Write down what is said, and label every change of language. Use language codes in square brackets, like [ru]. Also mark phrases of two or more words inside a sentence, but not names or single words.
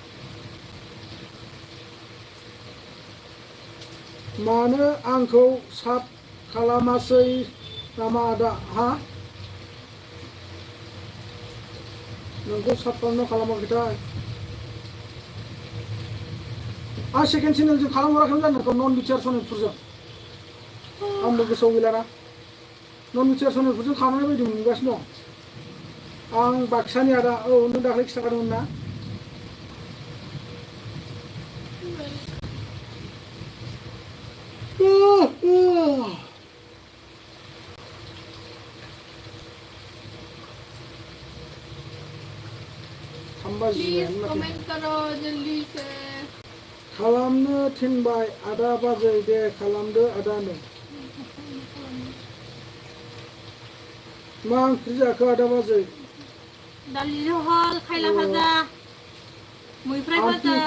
[brx] मानो आंखौ साब खालामासै नामा आदा हा नोंखौ साब खालामाखैथाय आं [en] second channel [brx] खालामहराखैमोन जानो नन बिटिआर सनितपुरजों आंबो गोसोआव गैलाना नन बिटिआर सनितपुरजों खालामनाय बायदि मोनगासिनो दं आं बाक्सानि आदा औ नों दाख्लै खिन्थाखादोंमोन ना [hi] प्लीज कमेंट करो जल्दी से [brx] खालामनो थिनबाय आदा बाजै दे खालामदो आदानो मा ओंख्रि जाखो आदा बाजै दालि जहल खायला भाजा मैफ्राय आंटि भाजा